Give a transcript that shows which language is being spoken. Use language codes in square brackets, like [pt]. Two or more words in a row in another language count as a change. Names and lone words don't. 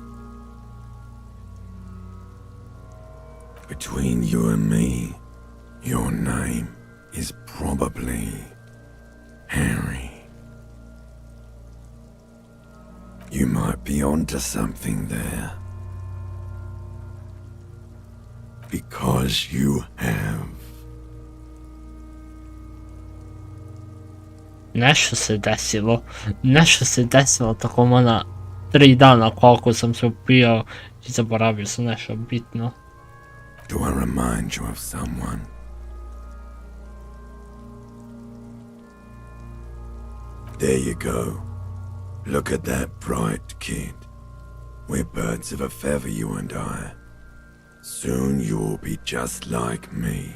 [en] Between you and me, your name is probably Harry. You might be onto something there. Because you have. [sr] Nešto se desilo. Nešto se desilo tokom ona 3 dana koliko sam se upio i zaboravio sam nešto bitno. [en] Do I remind you of someone? There you go. Look at that bright kid. We're birds of a feather, you and I. Soon you will be just like me.